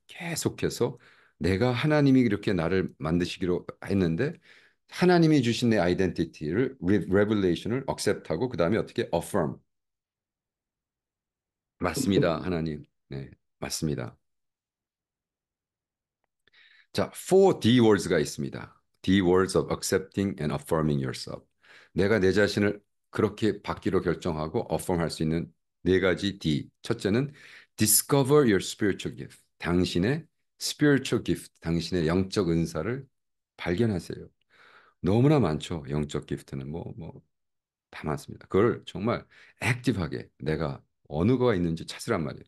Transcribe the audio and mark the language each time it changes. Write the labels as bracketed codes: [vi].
[ko] 계속해서 내가 하나님이 이렇게 나를 만드시기로 했는데 하나님이 주신 내 아이덴티티를 revelation을 accept하고 그다음에 어떻게 affirm. 맞습니다, 하나님. 네, 맞습니다. 자, 4D words가 있습니다. [en] D words of accepting and affirming yourself. [ko] 내가 내 자신을 그렇게 받기로 결정하고 affirm 할 수 있는 네 가지 D. 첫째는 [en] Discover your spiritual gift. [ko] 당신의 spiritual gift, 당신의 영적 은사를 발견하세요. 너무나 많죠. 영적 기프트는 다 많습니다. 그걸 정말 액티브하게 내가 어느 거가 있는지 찾으란 말이에요.